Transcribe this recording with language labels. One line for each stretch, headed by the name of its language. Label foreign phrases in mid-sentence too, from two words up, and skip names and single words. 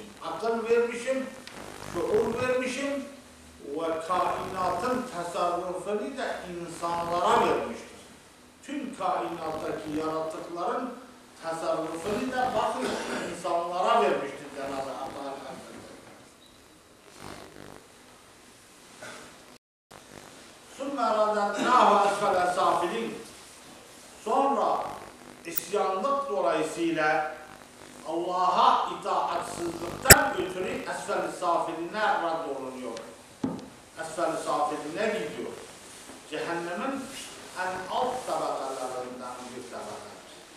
Turkish: Akıl vermişim, şuur vermişim ve kainatın tasarrufunu da insanlara vermiştir. Tüm kainattaki yaratıkların tasarrufunu da bakın insanlara vermiştir Cenab-ı Hak.
Arabic: ثُمَّ رَدَدْنَاهُ أَسْفَلَ سَافِلِينَ.
Turkish: Sonra isyanlık dolayısıyla Allah'a itaatsızlıktan ötürü esfel-i safiline raddolunuyor. Esfel-i safiline gidiyor. Cehennemin en alt tabakalarından bir tabakadır.